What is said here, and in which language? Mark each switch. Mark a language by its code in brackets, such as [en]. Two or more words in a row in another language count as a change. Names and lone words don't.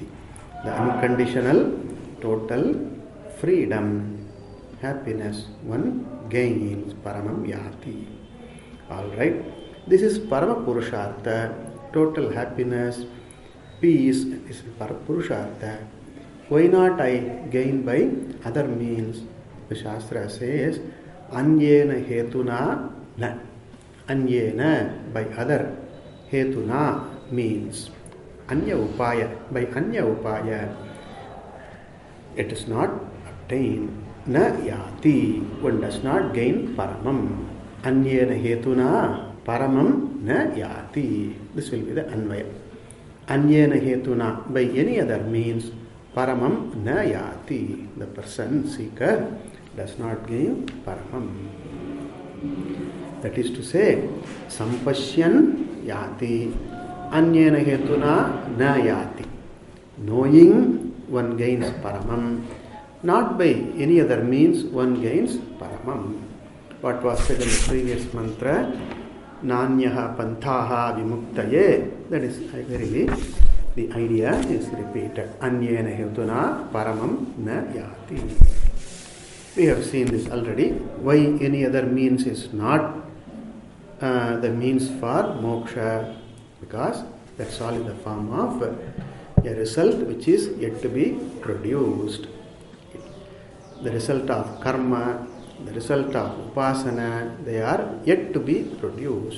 [en] The unconditional, total freedom, happiness one gains. [sa] Paramam yati. Alright. [en] This is [sa] Parama Purushartha, [en] total happiness, peace is Parapurushartha. Why not I gain by other means? The Shastra says, [sa] Anyena hetuna na. [en] Anyena, by other. Hetuna means [sa] Anya upaya. [en] By [sa] Anya upaya, [en] it is not obtained. [sa] Na yati, [en] one does not gain paramam. [sa] Anyena hetuna paramam na yati. [en] This will be the Anvaya. [sa] Anyena hetuna, [en] by any other means, [sa] paramam na yati. [en] The person, seeker, does not gain paramam. That is to say, [sa] sampashyan yati, anyena hetuna na yati. [en] Knowing, one gains paramam. Not by any other means, one gains paramam. What was said in the previous mantra, [sa] Nanyaha panthaha vimuktaye, [en] that is verily the idea is repeated. [sa] Anyena hetuna paramam na yati. [en] We have seen this already. Why any other means is not the means for moksha? Because that's all in the form of a result which is yet to be produced. The result of karma, the result of upasana, they are yet to be produced.